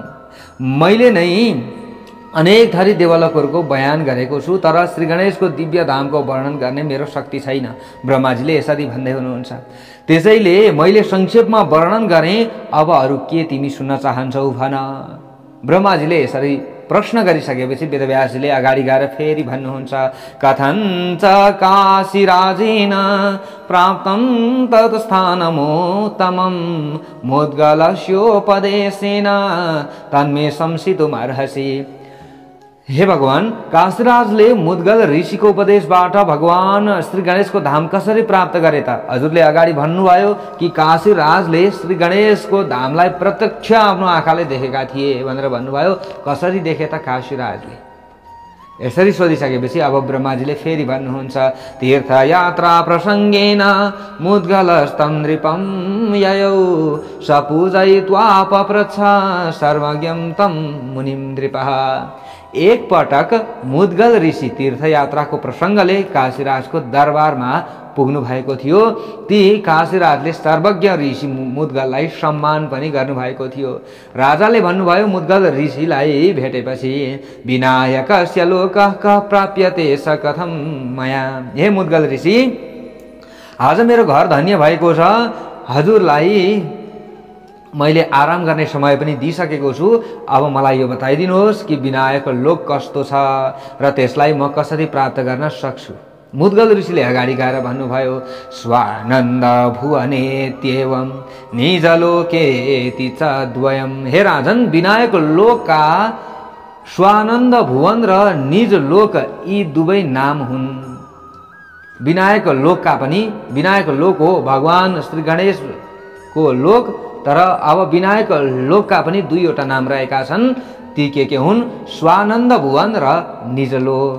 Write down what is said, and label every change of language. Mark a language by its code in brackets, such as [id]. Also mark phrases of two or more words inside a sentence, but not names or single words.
[ne] मैले नै अनेक थरी देवलोकहरूको बयान गरेको छु, तर श्री गणेशको दिव्य धामको वर्णन गर्ने मेरो शक्ति छैन। ब्रह्माजीले यसरी भन्दै हुनुहुन्छ। त्यसैले मैले संक्षेपमा वर्णन गरेँ। अब अरू के तिमी सुन्न चाहन्छौ भन। ब्रह्माजीले यसरी प्रश्न गरिसकेपछि वेदव्यासजीले अगाडि गएर फेरि भन्नुहुन्छ। [sa] कथञ्च काशीराजेन प्राप्तं तत्स्थानमोत्तमं मुद्गलस्योपदेशेन तन्मे संसितुमर्हसि। [ne] हे भगवान, काशीराजले मुद्गल ऋषिको उपदेशबाट भगवान श्री गणेशको धाम कसरी प्राप्त गरे त? हजुरले अगाडि भन्नुभयो कि काशीराजले श्री गणेशको धामलाई प्रत्यक्ष आफ्नो आँखाले देखेका थिए भनेर भन्नुभयो। कसरी देखे त काशीराजले? यसरी सोधिसकेपछि अब ब्रह्माजीले फेरि भन्नुहुन्छ। [sa] तीर्थयात्रा प्रसङ्गेन मुद्गलस्तं नृपं ययौ सपूजयित्वा पप्रच्छ सर्वज्ञं तं मुनिं नृपः। [ne] एक पटक मुद्गल ऋषि तीर्थयात्राको प्रसङ्गले काशीराजको दरबारमा पुग्नु भएको थियो। ती काशीराजले सर्वज्ञ ऋषि मुद्गललाई सम्मान पनि गर्नुभएको थियो। राजाले भन्नुभयो मुद्गल ऋषिलाई भेटेपछि, [sa] विनायकस्य लोकः कः प्राप्यते स कथं मया। [ne] हे मुद्गल ऋषि, आज मेरो घर धन्य भएको छ। हजुरलाई मैले आराम गर्ने समय पनि दिइसकेको छु। अब मलाई यो बताइदिनुहोस् कि विनायक लोक कस्तो छ र त्यसलाई म कसरी प्राप्त गर्न सक्छु। मुद्गल ऋषिले अगाडि गएर भन्नुभयो। [sa] स्वानन्द भुवनेत्येवं निजलोकेति च द्वयम्। [ne] हे राजन, विनायक लोकका स्वानन्द भुवन र निज लोक यी दुवै नाम हुन्। विनायक लोकका पनि विनायक लोक हो भगवान श्री गणेशको लोक, तर अब विनायक लोकका पनि दुईवटा नाम रहेका छन्। ती के हुन्? स्वानन्द भुवन र निजलोक।